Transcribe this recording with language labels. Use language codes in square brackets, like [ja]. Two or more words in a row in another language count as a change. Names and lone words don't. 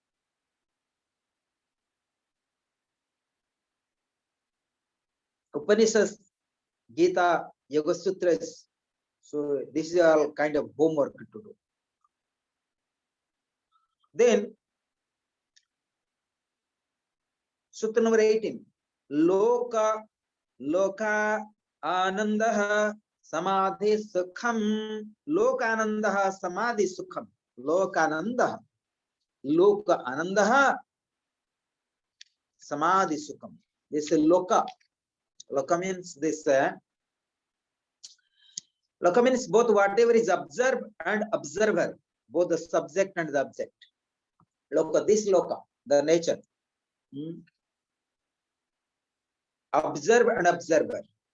[en] Upanishads, Gita, Yoga Sutras. So this is all kind of homework to do. Then Sutra number 18. [sa] लोक आनन्दः समाधि सुखम्. लोकानन्दः समाधि सुखम्। लोकानन्दः समाधि सुखम्. [en] This is Loka. Loka means this. Loka means both whatever is observed and observer, both the subject and the object. Loka, this Loka, the nature. Observe and observer.